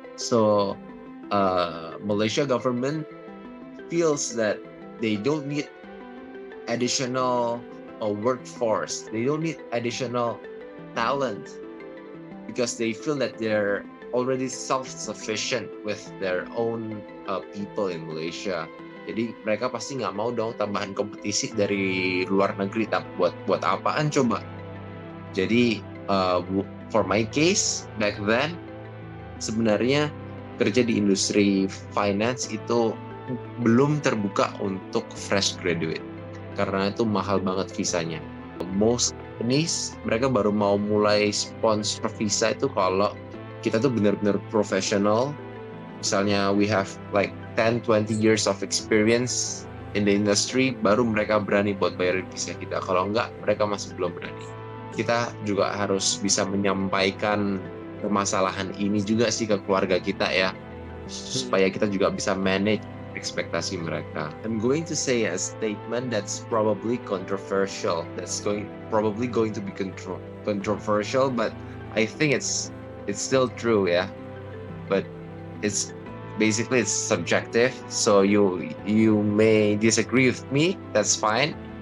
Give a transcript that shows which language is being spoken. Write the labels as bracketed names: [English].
[English] So Malaysia government feels that they don't need additional workforce, they don't need additional talent because they feel that they're already self-sufficient with their own people in Malaysia. [Indonesian] Jadi mereka pasti nggak mau dong tambahan kompetisi dari luar negeri. Buat apaan coba? Jadi [English] for my case back then, [Indonesian] sebenarnya kerja di industri finance itu belum terbuka untuk fresh graduate karena itu mahal banget visanya. [English] Most companies [Indonesian] mereka baru mau mulai sponsor visa itu kalau kita tuh benar-benar profesional. Misalnya [English] we have like 10-20 years of experience in the industry, [Indonesian] baru mereka berani buat bayarin visa kita. Kalau enggak, mereka masih belum berani. Kita juga harus bisa menyampaikan permasalahan ini juga sih ke keluarga kita ya, supaya kita juga bisa manage ekspektasi mereka. [English] I'm going to say a statement that's probably controversial. That's probably going to be controversial, but I think it's still true ya. But it's subjective, so you may disagree with me, that's fine.